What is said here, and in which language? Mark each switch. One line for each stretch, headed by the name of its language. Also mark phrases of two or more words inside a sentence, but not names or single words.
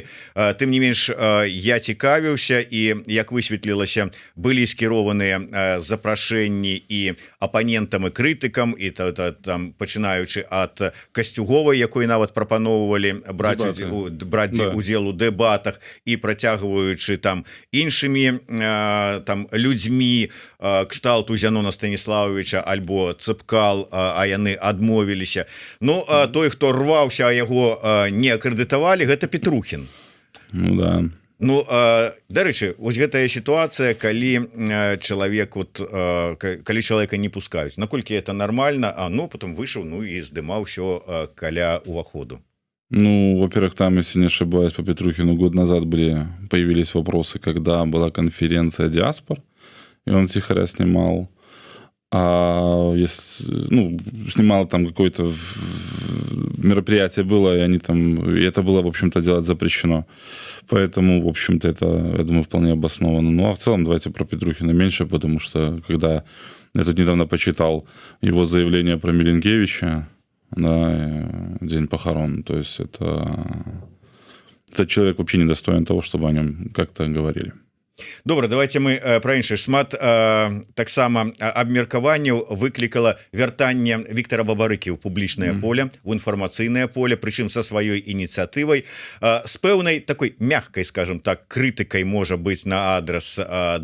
Belarusian: Тым не менш, я цікавіўся, і, як высветлілася, былі скіраваныя запрашэнні і апанентам, і крытыкам, і там пачынаючы ад Касцюговай, якой нават прапаноўвалі браць удзел у дэбатах, і працягваючы там іншымі там людзьмі кшталту Зянона Станіславовича альбо Цыпкал, а яны адмовіліся. Ну, той, хто рваўся, а яго не акрэдытавалі, гэта Петрухін. Ну да. Ну, дарэчы, вось гэтая сітуацыя, калі чалавека не пускаюць, наколькі
Russian: это нормально,
Belarusian: ну, потом выйшаў, ну, і здымаў усё каля уваходу. Ну,
Russian: во-первых, там, если не ошибаюсь, по Петрухину год назад появились вопросы, когда была конференция диаспор, и он тихоря снимал. А если, снимал там какое-то мероприятие было, и это было, в общем-то, делать запрещено. Поэтому, в общем-то, это, я думаю, вполне обосновано. Ну, а в целом, давайте про Петрухина меньше, потому что, когда я тут недавно почитал его заявление про Миленкевича на день похорон, то есть этот человек вообще недостоин того, чтобы о нем как-то говорили.
Belarusian: Добра, давайте мы пра іншае. Шмат таксама абмеркаванняў выклікала вяртанне Віктара Бабарыкі ў публічнае поле, у інфармацыйнае поле, прычым са сваёй ініцыятывай, з пэўнай такой мягкай,
Russian: скажем так,
Belarusian: крытыкай можа быць на адрас Дэмсілаў.